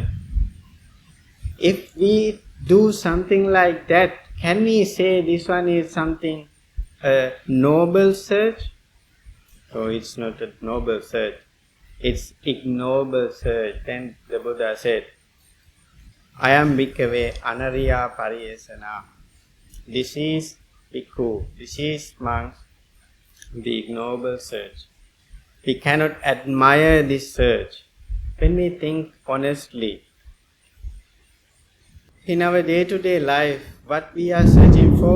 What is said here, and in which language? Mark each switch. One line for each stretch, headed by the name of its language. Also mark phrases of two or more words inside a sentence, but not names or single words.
English: If we do something like that, can we say this one is something, a noble search? So it's not a noble search, it's ignoble search. Then the Buddha said, I am
Pali: bhikkhave anariya pariyesana.
English: This is bhikkhu, this is monk, the ignoble search. We cannot admire this search. When we think honestly, in our day-to-day life, what we are searching for?